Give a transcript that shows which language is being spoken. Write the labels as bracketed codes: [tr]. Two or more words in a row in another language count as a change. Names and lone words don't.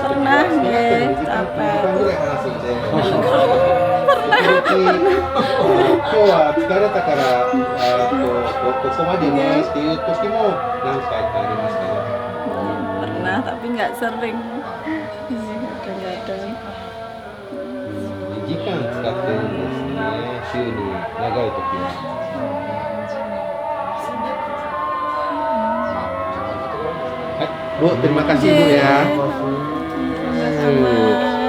[id] Pernah, ya, capek. Pernah tapi nggak sering. Kadang-kadang. [ja] 2時間使ってるんですね、週に長い時は。 [id] はい、Bu, terima kasih Bu ya. Sama.